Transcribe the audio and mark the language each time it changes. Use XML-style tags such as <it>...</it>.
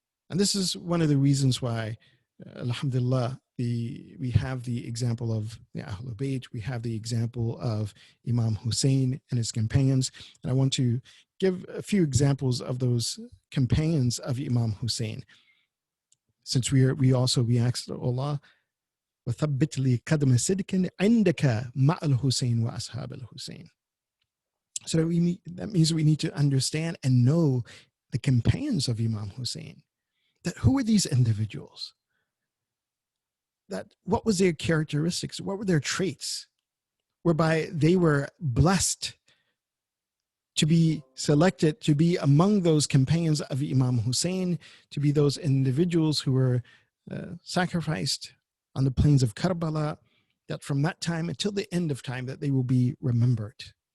<en>And this is one of the reasons why, alhamdulillah, we have the example of the Ahlul Bayt, we have the example of Imam Hussein and his companions. And I want to give a few examples of those companions of Imam Hussein. Since we asked Allah,</en> <ar>وَثَبِّتْ لِي قَدْمَ صِدْقٍ عِنْدَكَ مَعَ الْحُسَيْنِ وَأَصْحَابِ الْحُسَيْنِ.</ar> <en>So that means we need to understand and know the companions of Imam Hussein. That who were these individuals? That what was their characteristics? What were their traits? Whereby they were blessed to be selected to be among those companions of Imam Hussein, to be those individuals who were sacrificed on the plains of Karbala, that from that time until the end of time that they will be remembered.</en>